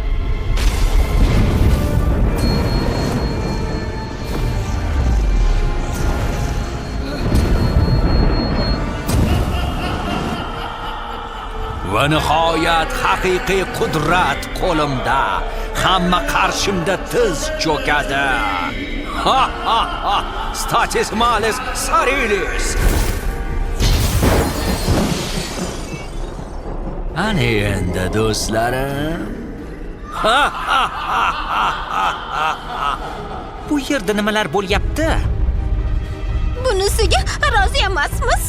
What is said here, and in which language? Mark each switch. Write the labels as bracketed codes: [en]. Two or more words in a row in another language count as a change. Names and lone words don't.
[uz] Va nihoyat haqiqiy qudrat qo'limda. Hamma qarshimda tiz cho'kadi. Statis malis sarilis. Ana endi do'stlarim. Bu yerda nimalar bo'lyapti? Bunisiga rozi emasmiz.